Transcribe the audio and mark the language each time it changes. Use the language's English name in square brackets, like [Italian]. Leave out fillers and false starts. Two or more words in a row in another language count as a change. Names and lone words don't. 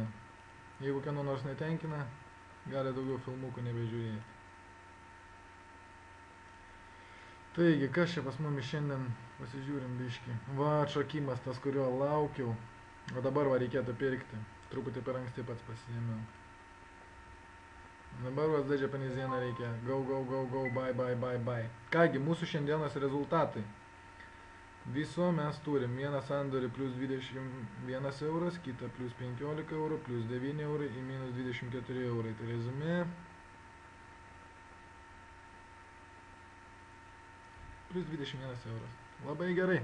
[Lithuanian] Jeigu kieno nors netenkina, gali daugiau filmukų nebežiūrėti. Taigi, kas čia pas mumis šiandien pasižiūrim biškį. Va, atšokimas tas, kurio laukiau. O dabar va reikėtų pirkti. Truputį per anksti pats pasiėmiau. Dabar USD Japanese Yen reikia. [English] Go, go, go, go, bye, bye, [Lithuanian] bye, bye. Kągi, mūsų šiandienos rezultatai. Viso mes turim vieną sandorį plus 21 euras, kitą plus 15 eurų, plus 9 eurai į minus 24 eurai. Tai rezumė. Plus 21 euras. Labai gerai.